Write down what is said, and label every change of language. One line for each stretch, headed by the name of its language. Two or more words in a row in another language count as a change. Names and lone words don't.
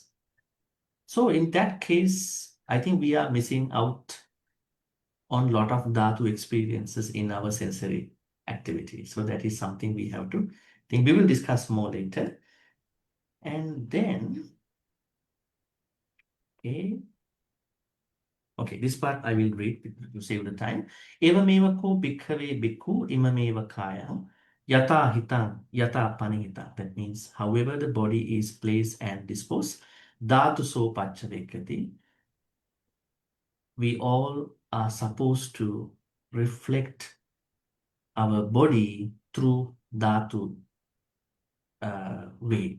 English: So in that case, I think we are missing out on a lot of Dhatu experiences in our sensory activity. So that is something we have to think. We will discuss more later. And then, okay, this part I will read to save the time.
Pali: Evameva ko bhikkhave bhikkhu imameva kayam yata hitam yata panihita.
English: That means however the body is placed and disposed,
Pali: dhatu so pachavekati.
English: We all are supposed to reflect our body through dhatu way.